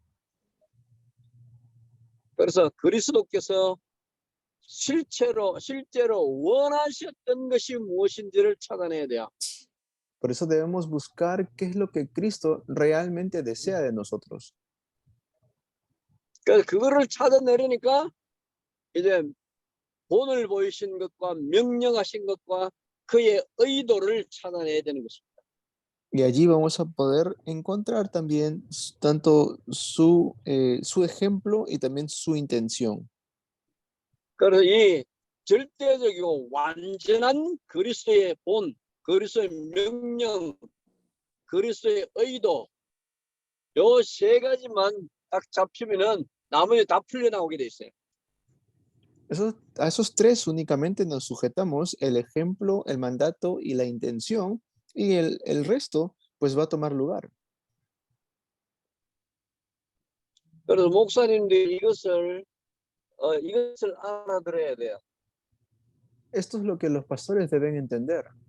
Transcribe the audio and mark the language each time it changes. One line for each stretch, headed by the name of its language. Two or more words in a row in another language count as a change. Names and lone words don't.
Korean: 그래서 그리스도께서 실제로 원하셨던 것이 무엇인지를 찾아내야 돼요.
Spanish: Por eso debemos buscar qué es lo que Cristo realmente desea de nosotros.
Korean: 그래서 그거를 찾아내려니까 이제 본을 보이신 것과 명령하신 것과 그의 의도를 찾아내야 되는 것입니다.
Spanish: Y allí vamos a poder encontrar también tanto su ejemplo y también su intención.
Korean: 그래서 이 절대적이고 완전한 그리스도의 본, 그리스도의 명령, 그리스도의 의도 요 세 가지만 딱 잡히면은 나머지 다 풀려나오게 돼 있어요.
Spanish: A esos tres únicamente nos sujetamos: el ejemplo, el mandato y la intención, y el resto pues va a tomar lugar.
Korean: 그래서 목사님들이 이것을 알아들어야 돼요.
Spanish: Esto es lo que los pastores deben entender.